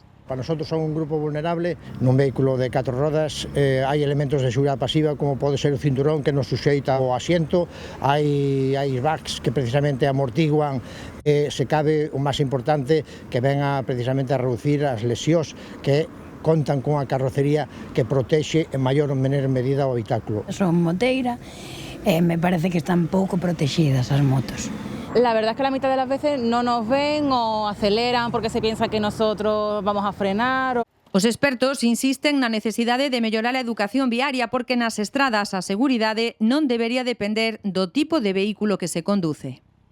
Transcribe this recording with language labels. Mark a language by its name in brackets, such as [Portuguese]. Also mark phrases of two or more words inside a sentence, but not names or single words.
[Galician] Para nosotros son un grupo vulnerable. Nun vehículo de 4 rodas hai elementos de seguridade pasiva como pode ser o cinturón que nos suxeita ao asiento, hai airbags que precisamente amortiguan, se cabe o máis importante que venga precisamente a reducir as lesións que contan con a carrocería que protexe en maior ou menor medida o habitáculo. Son moteira e me parece que están pouco protegidas as motos. [Spanish] La verdad es que la mitad de las veces no nos ven o aceleran porque se piensa que nosotros vamos a frenar. [Galician] Os expertos insisten na necesidade de mellorar a educación viaria porque nas estradas a seguridade non debería depender do tipo de vehículo que se conduce.